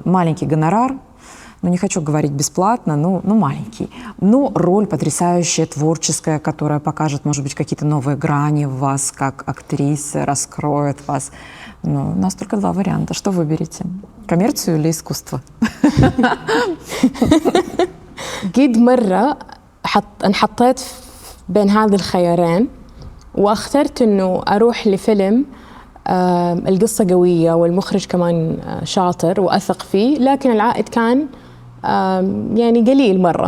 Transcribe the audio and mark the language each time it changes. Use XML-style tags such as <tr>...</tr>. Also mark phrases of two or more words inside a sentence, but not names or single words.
<ru>Маленький гонорар, не хочу говорить бесплатно, маленький. Но роль потрясающая, творческая, которая покажет, может быть, какие-то новые грани в вас, как актрисы, раскроет вас. У нас только два варианта. Что выберете? Коммерцию или искусство?</ru> <ar>قد مرة انحطيت بين هذه الخيارين، واخترت إنه أروح لفيلم القصة قوية والمخرج كمان شاطر وأثق فيه، لكن العائد كان يعني قليل مرة.</ar>